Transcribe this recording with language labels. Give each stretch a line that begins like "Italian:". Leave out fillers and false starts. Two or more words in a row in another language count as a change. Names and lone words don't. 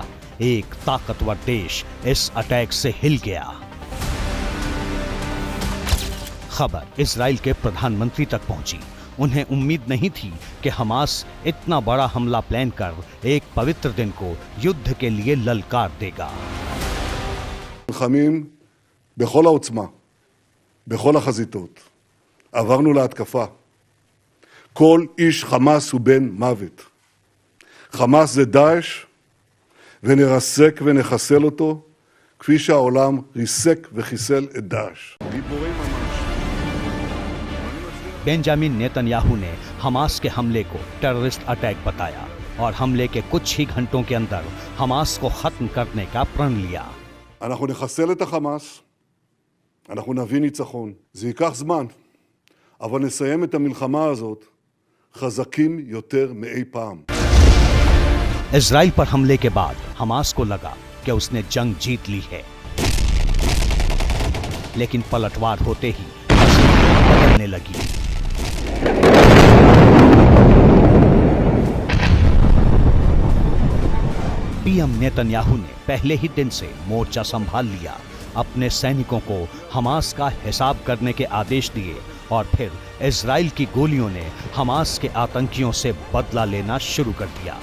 Hindi: एक ताकतवर देश इस अटैक से हिल गया। खबर इजराइल के प्रधानमंत्री तक पहुंची। उन्हें उम्मीद नहीं थी कि हमास इतना बड़ा हमला प्लान कर एक पवित्र दिन को युद्ध के लिए ललकार देगा।
Hebrew: נלחמים בכל העוצמה, בכל החזיתות. עברנו להתקפה. כל איש חמאס הוא בן מוות. חמאס זה דאעש, ונרסק ונחסל אותו, כפי שהעולם ריסק וחיסל את דאעש. גיבורים ממש.
Hindi: बेंजामिन नेतन्याहू ने हमास के हमले को
English: terrorist attack
Hindi: बताया और हमले के कुछ ही घंटों के अंदर हमास को खत्म करने का प्रण लिया।
Hebrew: אנחנו נחסל את החמאס, אנחנו נביא ניצחון. זה ייקח זמן, אבל נסיים את המלחמה הזאת חזקים יותר מאי פעם.
Hindi: इजराइल पर हमले के बाद हमास को लगा कि उसने जंग जीत ली है, लेकिन पलटवार होते ही बदलने लगी। पीएम नेतन्याहू ने पहले ही दिन से मोर्चा संभाल लिया, अपने सैनिकों को हमास का हिसाब करने के आदेश दिए और फिर इजराइल की गोलियों ने हमास के आतंकियों से बदला लेना शुरू कर दिया।